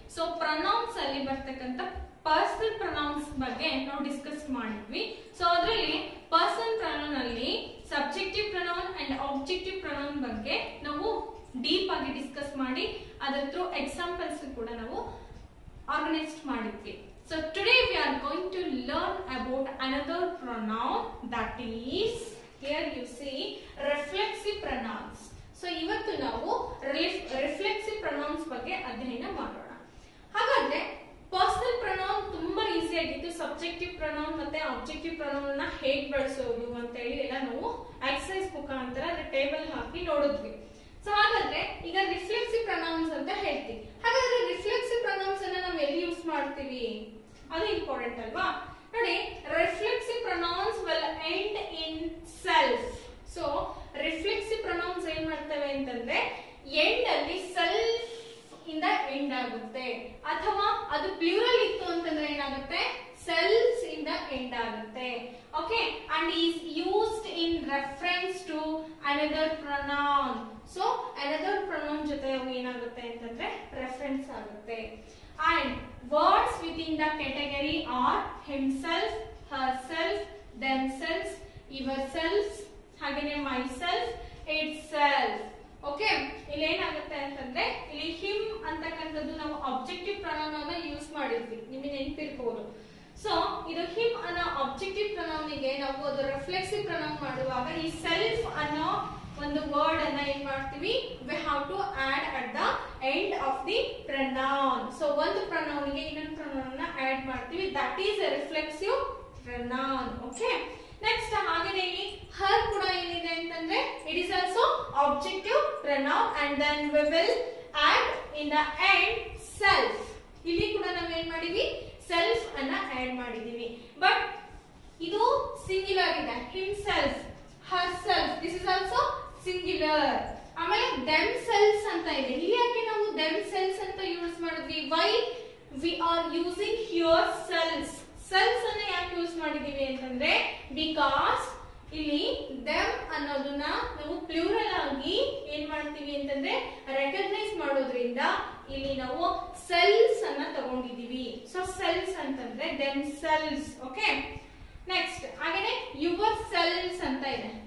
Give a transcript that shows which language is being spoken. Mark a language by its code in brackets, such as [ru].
[kn] So pronounce ಅಲ್ಲಿ ಬರ್ತಕ್ಕಂಥ personal pronounce ಬಗ್ಗೆ ನಾವು ಡಿಸ್ಕಸ್ ಮಾಡಿದ್ವಿ. ಸೊ ಅದರಲ್ಲಿ ಪರ್ಸನಲ್ ಪ್ರೊನೌನ್ ಅಲ್ಲಿ subjective pronoun and objective pronoun ಬಗ್ಗೆ ನಾವು ಡೀಪ್ ಆಗಿ ಡಿಸ್ಕಸ್ ಮಾಡಿ ಅದರ ಥ್ರೂ ಎಕ್ಸಾಂಪಲ್ಸ್ ಕೂಡ ನಾವು ಆರ್ಗನೈಸ್ ಮಾಡಿದ್ವಿ. [en] So today we are going to learn about another pronoun, that is, here you see, reflexive pronouns. [kn] So ಇವತ್ತು ನಾವು ರಿಫ್ಲೆಕ್ಸಿವ್ ಪ್ರೊನೌನ್ಸ್ ಬಗ್ಗೆ ಅಧ್ಯಯನ ಮಾಡೋಣ. ಹಾಗಾದ್ರೆ ಪರ್ಸನಲ್ ಪ್ರೊನೌನ್ ತುಂಬಾ ಈಸಿ ಆಗಿತ್ತು. ಸಬ್ಜೆಕ್ಟಿವ್ ಪ್ರೊನೌನ್ ಮತ್ತೆ ಆಬ್ಜೆಕ್ಟಿವ್ ಪ್ರೊನೌನ್ ನ ಹೇಗ್ ಬಳಸೋದು ಅಂತ ಹೇಳಿ ಎಲ್ಲ ನಾವು ಎಕ್ಸರ್ಸೈಸ್ ಮುಖಾಂತರ ಟೇಬಲ್ ಹಾಕಿ ನೋಡಿದ್ವಿ. ಸೊ ಹಾಗಾದ್ರೆ ಈಗ ರಿಫ್ಲೆಕ್ಸಿವ್ ಪ್ರೊನೌನ್ಸ್ ಅಂತ ಹೇಳ್ತೀವಿ. ಹಾಗಾದ್ರೆ ರಿಫ್ಲೆಕ್ಸಿವ್ ಪ್ರೊನೌನ್ಸ್ ಅನ್ನ ನಾವು ಎಲ್ಲಿ ಯೂಸ್ ಮಾಡ್ತೀವಿ, ಅದು ಇಂಪಾರ್ಟೆಂಟ್ ಅಲ್ವಾ? ನೋಡಿ, [en] Reflexive pronouns will end in self. [kn] So reflexive pronounce ಏನ್ ಮಾಡ್ತವೆ ಅಂತಂದ್ರೆ, ಎಂಡ್ ಅಲ್ಲಿ ಸೆಲ್ಫ್ ಇಂದ ಎಂಡ್ ಆಗುತ್ತೆ, ಅಥವಾ ಅದು ಪ್ಲೂರಲ್ ಇತ್ತು ಅಂತಂದ್ರೆ ಏನಾಗುತ್ತೆ, ಸೆಲ್ಸ್ ಇಂದ ಎಂಡ್ ಆಗುತ್ತೆ. [en] Okay, and is used in reference to another pronoun. [kn] So another pronoun ಜೊತೆ ಏನಾಗುತ್ತೆ ಅಂತಂದ್ರೆ ರೆಫರೆನ್ಸ್ ಆಗುತ್ತೆ. [en] And words within the category are himself, herself, themselves, yourself, ಹಾಗೇನೆ myself, itself. [kn] ಓಕೆ, ಇಲ್ಲಿ ಏನಾಗುತ್ತೆ ಅಂತಂದ್ರೆ, ಇಲ್ಲಿ ಹಿಮ್ ಅಂತಕ್ಕಂಥದ್ದು ನಾವು ಆಬ್ಜೆಕ್ಟಿವ್ ಪ್ರೊನೌನ್ ಅನ್ನ ಯೂಸ್ ಮಾಡಿದ್ವಿ, ನಿಮಗೆ ನೆನಪಿರ್ಬೋದು. ಸೊ ಇದು ಹಿಮ್ ಅನ್ನೋ ಆಬ್ಜೆಕ್ಟಿವ್ ಪ್ರೊನೌನ್ ಗೆ ನಾವು ಅದು ರಿಫ್ಲೆಕ್ಸಿವ್ ಪ್ರೊನೌನ್ ಮಾಡುವಾಗ ಈ ಸೆಲ್ಫ್ ಅನ್ನೋ ಒಂದು ವರ್ಡ್ ಅನ್ನ ಏನ್ ಮಾಡ್ತೀವಿ, [en] we have to add at the end of the pronoun. [kn] So ಒಂದು pronoun ಗೆ ಇನ್ನೊಂದು pronoun ಅನ್ನ add ಮಾಡ್ತೀವಿ, [en] that is a reflexive pronoun. Okay, next [kn] ಹಾಗೇನೇ ಇಲ್ಲಿ her ಕೂಡ ಏನಿದೆ ಅಂತಂದ್ರೆ, [en] it is also objective pronoun and then we will add in the end self. [kn] ಇಲ್ಲಿ ಕೂಡ ನಾವು ಏನ್ ಮಾಡಿವಿ, self ಅನ್ನ add ಮಾಡಿದೀವಿ. ಬಟ್ ಇದು ಸಿಂಗ್ಯುಲರ್ ಇದೆ, [en] himself, herself, this is also singular. [kn] ಆಮೇಲೆ themselves ಅಂತ ಇದೆ. ಇಲ್ಲಿ ಯಾಕೆ ನಾವು themselves ಅಂತ ಯೂಸ್ ಮಾಡಿದ್ವಿ? [en] why we are using here selves. [kn] selves ಅನ್ನ ಯಾಕೆ ಯೂಸ್ ಮಾಡಿದೀವಿ ಅಂತಂದ್ರೆ, because ಇಲ್ಲಿ them ಅನ್ನೋದನ್ನ ನಾವು ಪ್ಲೂರಲ್ ಆಗಿ ಏನ್ ಮಾಡ್ತೀವಿ ಅಂತಂದ್ರೆ ರೆಕಗ್ನೈಸ್ ಮಾಡೋದ್ರಿಂದ ಇಲ್ಲಿ ನಾವು ಸೆಲ್ಸ್ ಅನ್ನ ತಗೊಂಡಿದೀವಿ. ಸೊ ಸೆಲ್ಸ್ ಅಂತಂದ್ರೆ themselves. ಓಕೆ, ನೆಕ್ಸ್ಟ್ ಹಾಗೇನೆ ಯುವರ್ ಸೆಲ್ಸ್ ಅಂತ ಇದೆ.